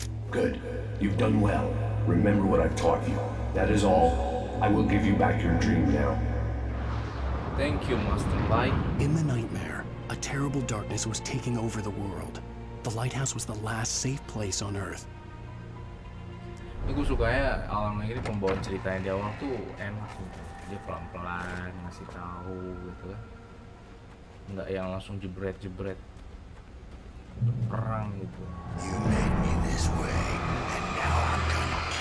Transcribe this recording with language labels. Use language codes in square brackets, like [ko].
[en] Good. You've done well. Remember what I've taught you. That is all. I will give you back your dream now. Thank you, Master Light. In the nightmare, a terrible darkness was taking over the world. The lighthouse was the last safe place on Earth. [id] Ini gue sukanya Alan Wake ini pembawaan ceritanya di awal tuh enak gitu. Dia pelan-pelan ngasih tahu gitu kan. Nggak yang langsung jebret-jebret perang gitu. [en] You made me this way, and now I'm gonna